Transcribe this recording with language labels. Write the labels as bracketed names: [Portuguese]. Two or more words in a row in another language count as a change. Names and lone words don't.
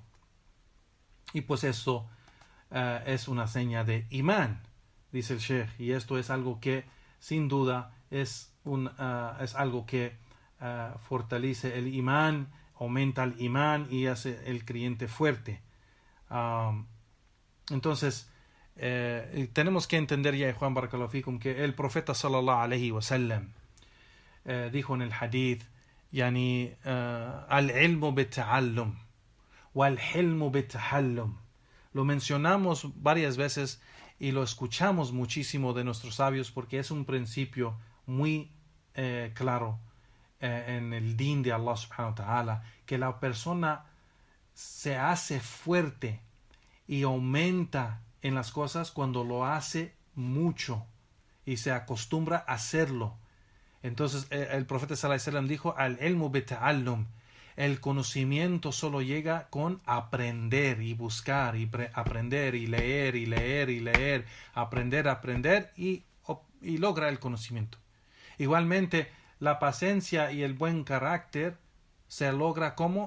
[Spanish] Y pues esto es una seña de imán, dice el Sheikh, y esto es algo que sin duda es algo que fortalece el imán, aumenta el imán y hace el creyente fuerte. Entonces tenemos que entender, ya Juan [Arabic] بارك الله فيكم, [Spanish] que el profeta [Arabic] صلى الله عليه و سلم [Spanish] dijo en el hadith, [Arabic] العلم بالتعلم والحلم بالتحلم. [Spanish] Lo mencionamos varias veces y lo escuchamos muchísimo de nuestros sabios, porque es un principio muy claro en el din de Allah [Arabic] سبحانه و تعالى, [Spanish] que la persona se hace fuerte y aumenta en las cosas cuando lo hace mucho y se acostumbra a hacerlo. Entonces el profeta [Arabic] صلى الله عليه وسلم [Spanish] dijo, [Arabic] العلم بالتعلم, [Spanish] el conocimiento solo llega con aprender y buscar y aprender y leer, aprender y logra el conocimiento. Igualmente, la paciencia y el buen carácter se logra ¿cómo?